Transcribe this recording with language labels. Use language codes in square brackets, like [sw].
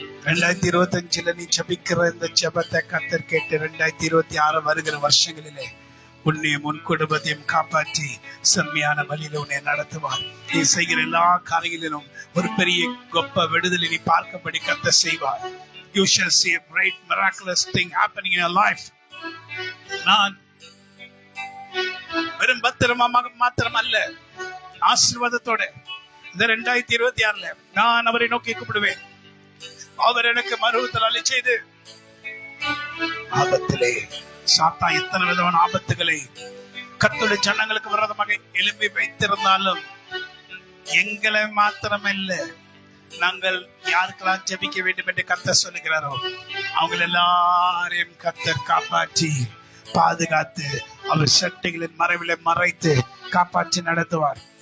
[ta] 2025 நீ ஜெபிக்கிற இந்த ஜெபத்தை கர்த்தர் கேட்டு 2026 வருகிற வருஷங்களிலே உன்னையும் உன் குடும்பத்தையும் காப்பாற்றி செம்மையான வழியில உன்னை நடத்துவார். நீ செய்கிற எல்லா காரியங்களிலும் ஒரு பெரிய கொப்ப விடுதலை நீ பார்க்கும்படி கர்த்தர் செய்வார். [en] You shall see a great miraculous thing happening in your life. [ta] நான் வெறும் பத்திரமாக மாத்திரம் அல்ல, ஆசீர்வாதத்தோட இந்த 2026 நான் அவரை நோக்கி கூப்பிடுவேன். அவர் எனக்கு மறுத்தல் அளிச்சது ஆபத்திலே சாத்தா எத்தனை விதமான ஆபத்துகளை கர்த்தருடைய ஜனங்களுக்கு விரோதமாக எழுப்பி வைத்திருந்தாலும் எங்களை மாத்திரமல்ல, நாங்கள் யாருக்கெல்லாம் ஜெபிக்க வேண்டும் என்று கர்த்தர் சொல்லுகிறாரோ அவங்க எல்லாரையும் கர்த்தர் காப்பாற்றி பாதுகாத்து அவர் சட்டைகளின் மறைவில மறைத்து காப்பாற்றி நடத்துவார்.